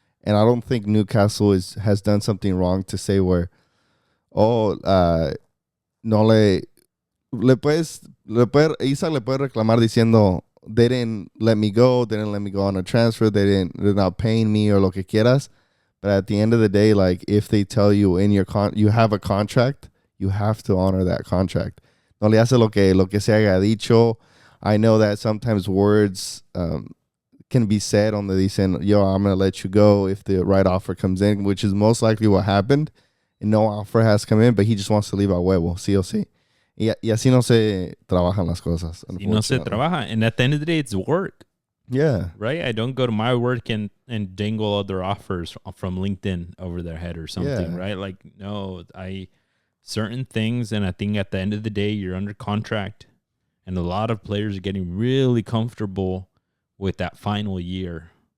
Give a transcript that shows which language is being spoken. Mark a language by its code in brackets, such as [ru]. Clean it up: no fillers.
[en] And I don't think Newcastle has done something wrong to say where, [es] no Isak le puede reclamar diciendo, [en] they didn't let me go on a transfer, they're not paying me or [es] lo que quieras. [en] But at the end of the day, like if they tell you in your you have a contract, you have to honor that contract. [es] No le hace lo que se haya dicho. [en] I know that sometimes words can be said on the dicen, yo, I'm going to let you go if the right offer comes in, which is most likely what happened. And no offer has come in, but he just wants to leave [es] a huevo, sí o sí. Y así no se trabajan las cosas. Y no se trabaja. [en] And at the end of the day, it's work. Yeah. Right? I don't go to my work and dangle other offers from LinkedIn over their head or something, right? Like, no, certain things, and I think at the end of the day, you're under contract. And a lot of players are getting really comfortable with that final year.